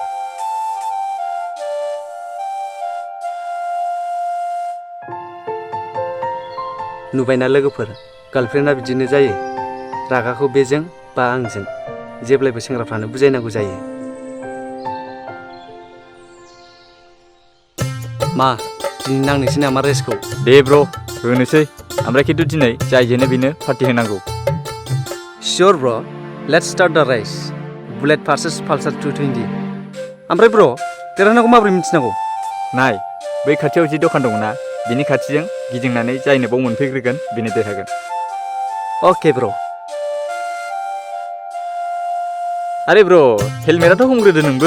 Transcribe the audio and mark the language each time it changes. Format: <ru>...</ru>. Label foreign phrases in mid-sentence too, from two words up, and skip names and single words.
<brx>नुबायना लोगोफोर, गार्लफ्रेन्डआ बिदिनो जायो। रागाखौ बेजों बा आंजों जेब्लायबो सेंग्राफ्रानो बुजायनांगौ जायो। मा दिनै नांनोसै नामा रेसखौ? दे ब्र'। होनोसै ओमफ्राय खिन्थु दिनै जाय जेनो बेनो पार्टि होनांगौ</brx> <en>Sure bro, let's start the race. Bullet versus Pulsar 220.</en> <brx>ओमफ्राय ब्र देरहानांगौ माबोरै मिथिनांगौ? नाय बै खाथियाव जि दखान दङ ना बिनि खाथिजों गिदिंनानै जायनो बाव मोनफैग्रोगोन बेनो देरहागोन</brx> <en>Okay bro.</en> <brx>आरे ब्र हेलमेटाथ' हमग्रोदो नोंबो</brx>